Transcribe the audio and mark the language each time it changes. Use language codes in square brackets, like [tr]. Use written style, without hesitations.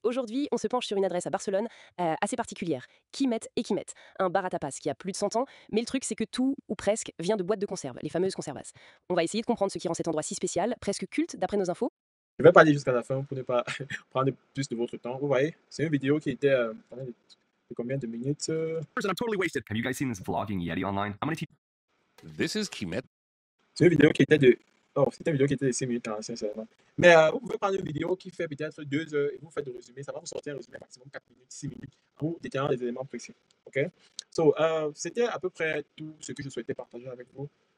[fr] Aujourd'hui, on se penche sur une adresse à Barcelone assez particulière, Quimet et Quimet, un bar à tapas qui a plus de 100 ans, mais le truc c'est que tout, ou presque, vient de boîtes de conserve, les fameuses conservas. On va essayer de comprendre ce qui rend cet endroit si spécial, presque culte d'après nos infos. Je ne vais pas aller jusqu'à la fin pour ne pas prendre plus de votre temps. Vous voyez, c'est une vidéo qui était de combien de minutes [en] I'm totally wasted. Have you guys seen this vlogging Yeti online? I'm gonna teach. This is Quimet. [fr] C'est une vidéo qui était de Oh, c'était une vidéo qui était de 6 minutes 45 seulement. Mais vous pouvez prendre une vidéo qui fait peut-être 2 heures et vous faites le résumé. Ça va vous sortir un résumé maximum 4 minutes, 6 minutes pour déterminer les éléments précis. OK? So, c'était à peu près tout ce que je souhaitais partager avec vous.